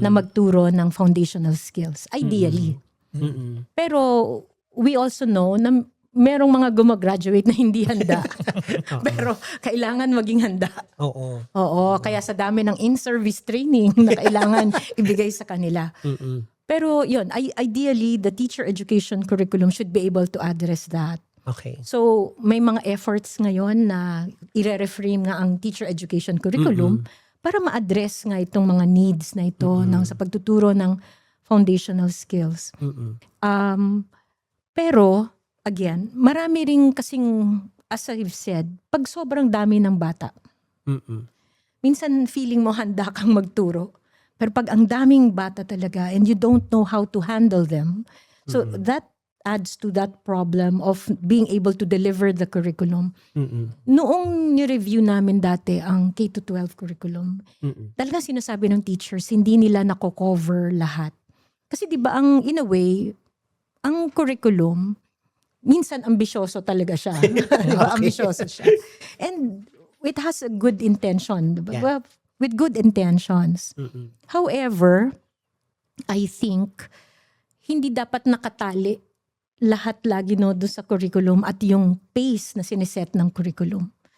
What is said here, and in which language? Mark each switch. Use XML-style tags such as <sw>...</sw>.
<tl>na magturo ng foundational skills. Ideally. Mm-mm. Pero</tl> <en>we also know</en> <tl>na merong mga gumagraduate na hindi handa. Pero kailangan maging handa. Oo. Oo, kaya sa dami ng in-service training na kailangan ibigay sa kanila. Mm-mm. Pero yun,</tl> <en>ideally, the teacher education curriculum should be able to address that. Okay.</en> <tl>So, may mga efforts ngayon na i-reframe nga ang teacher education curriculum para ma-address nga itong mga needs na ito ng sa pagtuturo ng foundational skills. Mm-mm. Pero, again, marami ring kasing,</tl> <en>as I've said,</en> <tl>pag sobrang dami ng bata, Mm-mm. minsan feeling mo handa kang magturo. Pero pag ang daming bata talaga</tl> <en>and you don't know how to handle them, so that adds to that problem of being able to deliver the curriculum. Mm-mm.</en> <tl>Noong ni-review namin dati ang K-12 curriculum, Mm-mm. talagang sinasabi ng teachers, hindi nila nako-cover lahat. Kasi di ba ang, in a way, ang curriculum, minsan ambisyoso talaga siya. Di ba?</tl> <en>Okay.</en> <tl>Ambisyoso siya.</tl> <en>And it has a good intention. Di ba? Yeah. Well, with good intentions. Mm-mm.</en> <tl>However, I think, hindi dapat nakatali lahat lagi no doon sa curriculum at yung pace na siniset ng curriculum.</tl>